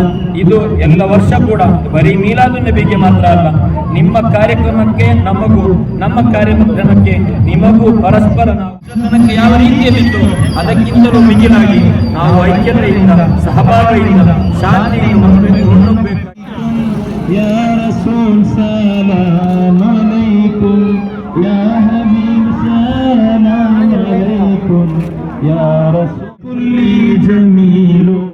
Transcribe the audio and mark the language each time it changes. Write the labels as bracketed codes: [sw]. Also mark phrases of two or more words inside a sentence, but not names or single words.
[kn] ಇದು ಎಲ್ಲ ವರ್ಷ ಕೂಡ ಬರೀ ಮೀಲಾದುನ್ ನಬಿಗೆ ಮಾತ್ರ ಅಲ್ಲ, ನಿಮ್ಮ ಕಾರ್ಯಕ್ರಮಕ್ಕೆ ನಮಗೂ, ನಮ್ಮ ಕಾರ್ಯಕ್ರಮಕ್ಕೆ ನಿಮಗೂ ಪರಸ್ಪರ ನಾವು ಯಾವ ರೀತಿಯಲ್ಲಿತ್ತು ಅದಕ್ಕಿಂತಲೂ ಮಿಗಿಲಾಗಿ ನಾವು ಐಕ್ಯತೆಯಿಂದ, ಸಹಭಾಗಿಯಿಂದ, ಶಾಂತಿಯನ್ನು ಮುನ್ನಡೆಯಬೇಕು. [ar] يا رسول سلام عليكم يا حبيب سلام عليكم يا رسول كل جميل.